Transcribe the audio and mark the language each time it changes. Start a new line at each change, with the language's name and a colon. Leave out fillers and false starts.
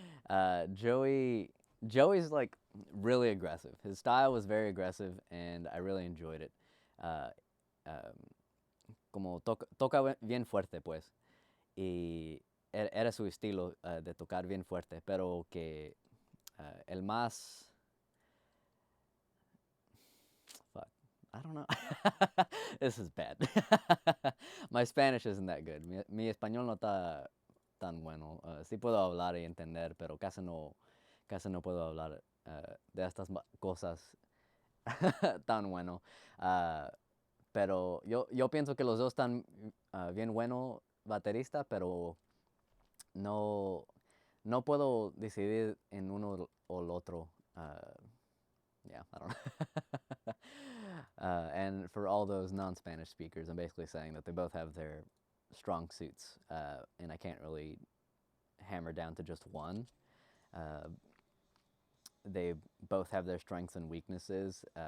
English: uh, Joey's like really aggressive. His style was very aggressive, and I really enjoyed it.
Spanish: Uh, um, Como toca bien fuerte, pues, y era su estilo de tocar bien fuerte, pero que el más...
English: Fuck, I don't know. This is bad. My Spanish isn't that good.
Spanish: Mi español no está tan bueno. Sí puedo hablar y entender, pero casi no. casi no puedo hablar de estas cosas tan bueno. Ah, pero yo pienso que los dos están bien bueno baterista, pero no, no puedo decidir en uno o el otro.
English: Yeah, I don't know. And for all those non-Spanish speakers, I'm basically saying that they both have their strong suits, and I can't really hammer down to just one. Uh, they both have their strengths and weaknesses.